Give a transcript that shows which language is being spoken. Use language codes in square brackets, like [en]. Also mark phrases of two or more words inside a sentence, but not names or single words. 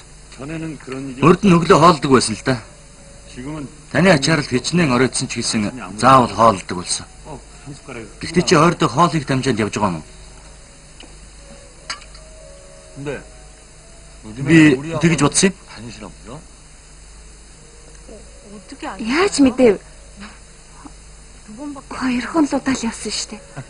[ko] 전에는 그런 일이 [mn] Урд нь өглөө хоолдог байсан л да. [ko] 지금은 [mn] Таны ачаар л хичнээн оройтсон ч гэсэн заавал хоолдог болсон. [ko] 한 숟가락. [mn] Гэхдээ чи ойрдоо хоолыг дамжаад явж байгаа юм уу? [ko] 근데 [mn] Би тэгж бодсон юм. Яаж мэдэв? Хоёр хонлуудаа л явсан штэ.